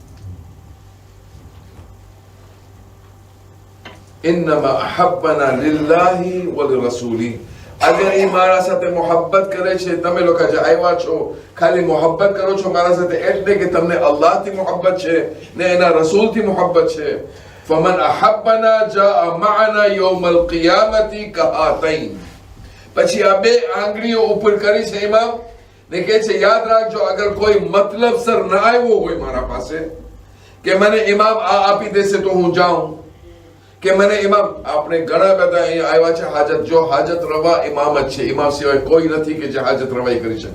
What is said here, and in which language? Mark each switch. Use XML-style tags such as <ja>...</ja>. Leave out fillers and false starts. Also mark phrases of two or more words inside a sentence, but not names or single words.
<ar>إنما أحبنا لله ولرسوله</ar> <gu>અગર એ મારા સાથે મોહબ્બત કરે છે તમે લોકો જે આવ્યા છો ખાલી મોહબ્બત કરો છો મારા સાથે એટલે કે તમને અલ્લાહથી મોહબ્બત છે ને એના રસૂલથી મોહબ્બત છે</gu> <ar>فمن احبنا جاء معنا يوم القيامه كهاتين</ar> <gu>પછી આ બે આંગળીઓ ઉપર કરી છે ઇમામ ને કહે છે યાદ રાખજો અગર કોઈ મતલબ સર ના આવ્યો હોય મારા પાસે કે મને ઇમામ આ આપી દેશે તો હું જાઉં, કે મને ઇમામ, આપણે ઘણા બધા અહીંયા આવ્યા છે હાજત, જો હાજત રવા ઇમામ જ છે, ઇમામ સિવાય કોઈ નથી કે જે હાજત રવાઈ કરી શકે.</gu>